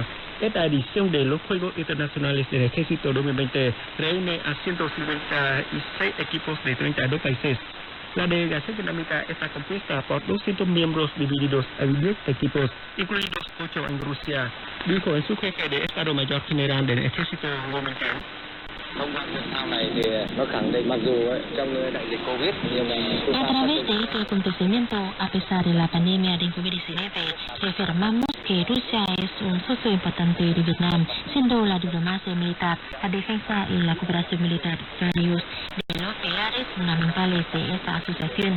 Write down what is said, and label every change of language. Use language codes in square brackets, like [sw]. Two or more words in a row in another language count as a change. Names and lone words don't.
[es] Esta edición de los Juegos Internacionales del Ejército 2020 reúne a 156 equipos de 32 países. La delegación vietnamita está compuesta por 200 miembros divididos en 10 equipos, incluidos 8 en Rusia, dijo el subjefe de Estado Mayor General del Ejército 2020. [vi] Công tác Việt Nam này thì nó khẳng định mặc dù trong đại dịch Covid nhưng mà [es] A través de este acontecimiento, a pesar de la pandemia de COVID-19, reafirmamos que Rusia es un socio importante de Vietnam, siendo la diplomacia militar, la defensa y la cooperación militar varios de los pilares fundamentales de esta asociación.